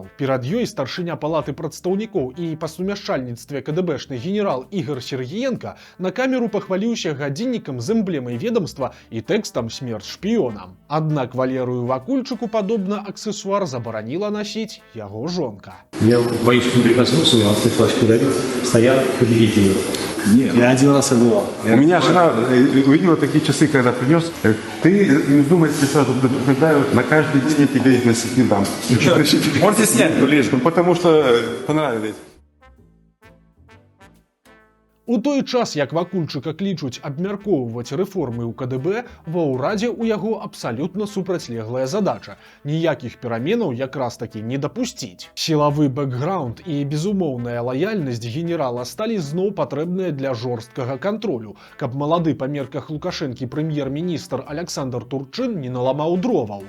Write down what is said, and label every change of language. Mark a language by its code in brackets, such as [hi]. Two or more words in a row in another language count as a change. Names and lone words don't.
[be] Перад ёй старшыня палаты прадстаўнікоў і па сумяшчальніцтве КДБшны генерал Ігор Сергіенка на камеру пахваліўся гадзіннікам з эмблемай ведомства і тэкстам «Смерць шпіёнам». Аднак Валерыю Вакульчыку падобна аксесуар забараніла носіць яго жонка. [ru] Я боюсь, что прикоснулся, у нас ты флажку дарил, стоял победителем. Нет. Я один раз и бывал. У меня жена увидела такие часы, когда принес. Ты не думай, что сразу предупреждаю, на каждый день я тебе их не дам. Можете снять, ближе. Потому что понравились. [be] У той час, як Вакульчыка клічуць абмяркоўваць рэформы ў КДБ, ва ўрадзе ў яго абсалютна супрацьлеглая задача – ніякіх пераменаў якраз такі не дапусціць. Сілавы бэкграунд і безумоўная лаяльнасць генерала сталі зноў патрэбныя для жорсткага кантролю, каб малады па мерках Лукашэнкі прэм'ер-міністр Аляксандр Турчын не наламаў дроваў.